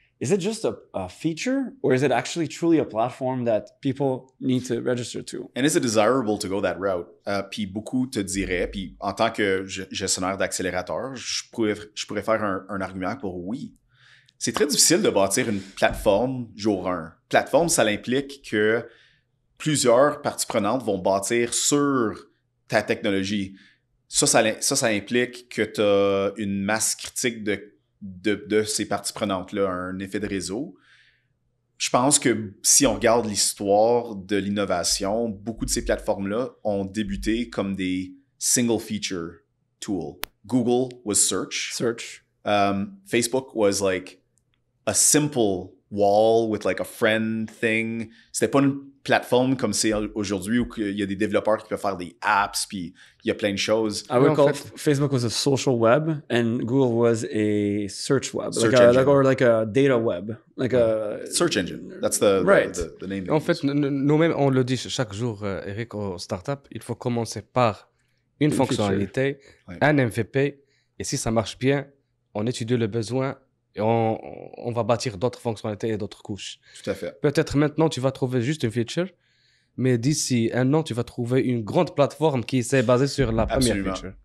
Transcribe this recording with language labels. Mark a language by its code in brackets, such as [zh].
[en] Is it just a feature or is it actually truly a platform that people need to register to? And is it desirable to go that route? [fr] Puis beaucoup te diraient, puis en tant que gestionnaire d'accélérateur, je pourrais faire un argument pour oui. C'est très difficile de bâtir une plateforme jour 1. Plateforme, ça implique que plusieurs parties prenantes vont bâtir sur ta technologie. Ça implique que tu as une masse critique de ces parties prenantes-là, un effet de réseau. Je pense que si on regarde l'histoire de l'innovation, beaucoup de ces plateformes-là ont débuté comme des [en] single feature tools. Google was search. Facebook was like a simple wall with like a friend thing. [fr] C'était pas une plateforme comme c'est aujourd'hui où il y a des développeurs qui peuvent faire des apps, puis il y a plein de choses. [en] I would call Facebook was a social web and Google was a search web, like a data web, like a search engine. That's the name. [fr] En fait, nous-mêmes, on le dit chaque jour, Eric, aux startups, il faut commencer par une fonctionnalité, un MVP, et si ça marche bien, on étudie le besoin et on va bâtir d'autres fonctionnalités et d'autres couches. Tout à fait. Peut-être maintenant, tu vas trouver juste une feature, mais d'ici un an, tu vas trouver une grande plateforme qui s'est basée sur la première feature.